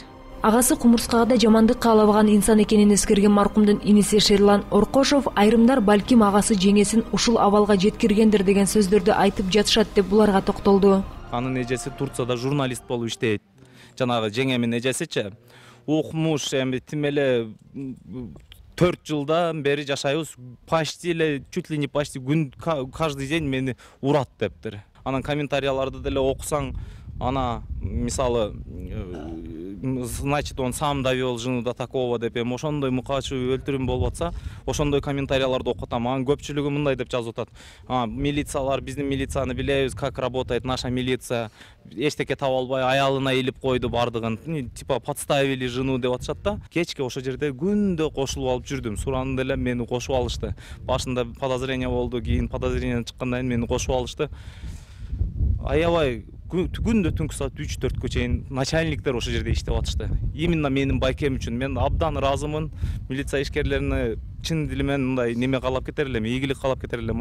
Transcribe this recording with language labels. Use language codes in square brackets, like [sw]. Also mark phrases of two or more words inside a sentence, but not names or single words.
[ky] Агасы кумурскага да жамандык каалабаган инсан экенин эскерген маркумдун иниси Шерлан Оркошов айрымдар балким агасы жеңесин ушул абалга жеткиргендир деген сөздөрдү айтып жатышат деп буларга токтолду. Анын эжеси Турцияда журналист болуп иштейт. Жанагы жеңемин эжесичи окумуш, эми тим эле 4 жылдан бери жашайбыз, почти эле [ru] чуть ли не почти [ky] күн [ru] каждый день [ky] мени урат дептир. Анан комментарияларды деле окусаң, ана мисалы, [ru] значит, он сам довел жену до такого [ky] деп, эми ошондой мукачы өлтүрүм болуп атса, ошондой комментарияларды окуп атам. Анын көпчүлүгү мындай деп жазып атат. Милициялар, биздин милицияны билебиз, [ru] как работает наша милиция. [ky] Эчтеке таба албай аялына илип койду бардыгын. [ru] Типа подставили жену [ky] деп атышат да. Кечке ошол жерде күндө кошулуп алып жүрдүм. Сураны деле мени кошуп алышты. Башында подозрение болду, кийин подозрение чыккандан кийин мени кошуп алышты. Аябай күндө түнкү саат 3-4кө чейин начальниктер ошол жерде иштеп атышты. Именно менин байкем үчүн мен абдан ыраазымын. Милиция ишкерлерине чын дили менен мындай неме каалап кетер элем, ийгилик каалап кетер элем.